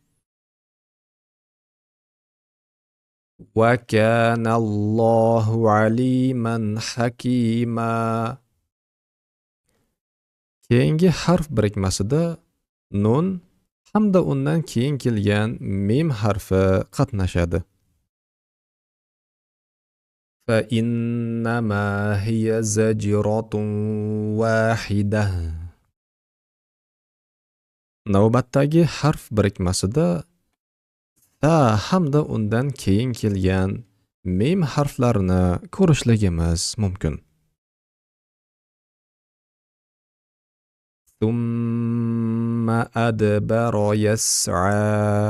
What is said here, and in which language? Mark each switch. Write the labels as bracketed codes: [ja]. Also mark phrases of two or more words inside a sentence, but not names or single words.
[ar] وكان الله عليما حكيما. [uz] Keyingi harf birikmasida nun hamda undan keyin kelgan mim harfi qatnashadi. [ar] فإنما هي زجرة واحدة. [uz] Navbatdagi harf birikmasida ta hamda undan keyin kelgan mim harflarini ko'rishligimiz mumkin. [ar] ثم أدبر يسعى.